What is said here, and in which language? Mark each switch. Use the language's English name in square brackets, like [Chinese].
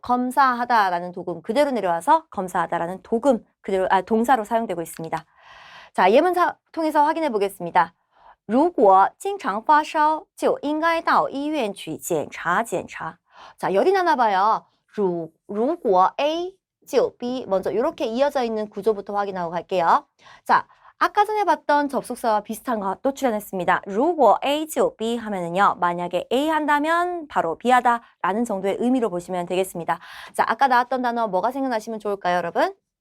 [Korean] 검사하다라는 도금 그대로 내려와서 검사하다라는 도금 그대로 동사로 사용되고 있습니다. 자, 예문 통해서 확인해 보겠습니다. [Chinese] 如果经常发烧就应该到医院去检查检查. [Korean] 자, 열이 나나 봐요. 如果A 就 B 먼저 이렇게 이어져 있는 구조부터 확인하고 갈게요. 자, 아까 전에 봤던 접속사와 비슷한 거 또 출연했습니다. 如果 A 就 B 하면은요. 만약에 A 한다면 바로 B 하다 라는 정도의 의미로 보시면 되겠습니다. 자, 아까 나왔던 단어 뭐가 생각나시면 좋을까요, 여러분?